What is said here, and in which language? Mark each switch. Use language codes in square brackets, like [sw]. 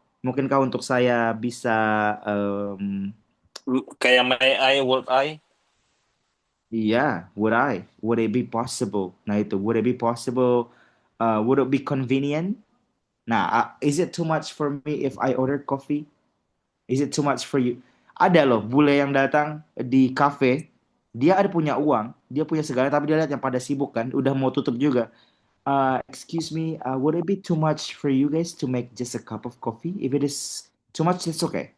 [id] Mungkinkah untuk saya bisa um, [en] Kayak may I, would I? iya, would it be possible? Nah itu, would it be possible? Would it be convenient? Nah, is it too much for me if I order coffee? Is it too much for you? [id] Ada loh bule yang datang di cafe, dia ada punya uang, dia punya segala, tapi dia lihat yang pada sibuk kan, udah mau tutup juga. [en] Excuse me, would it be too much for you guys to make just a cup of coffee? If it is too much, it's okay.